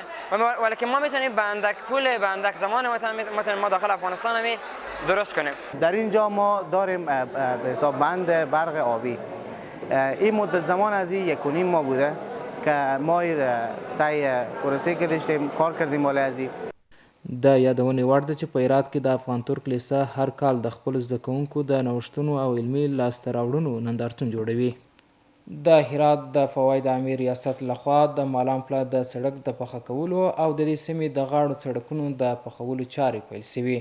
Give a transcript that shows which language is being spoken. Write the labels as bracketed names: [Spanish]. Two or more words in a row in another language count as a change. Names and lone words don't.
[Persian] ولی ما میتونیم به اندک پول، به اندک زمان میتونیم ما داخل افغانستان هم درست کنیم. در اینجا ما داریم به حساب بند برق آبی. این مدت زمان از این 1.5 ماه بوده که ما طی پروسه که داشتیم کار کردیم بالای از این. [Pashto] د یادونې وړ ده چې په هرات کې د افغان ترک لیسه هر کال د خپلو زده کوونکو د نوښتونو او علمي لاسته راوړنو نندارتون جوړوي. د هرات د فواید عامې ریاست لخوا د مالام پله د سړک د پخه کولو او د دې سیمې د غاړو سړکونو د پخولو چارې پیل سوي.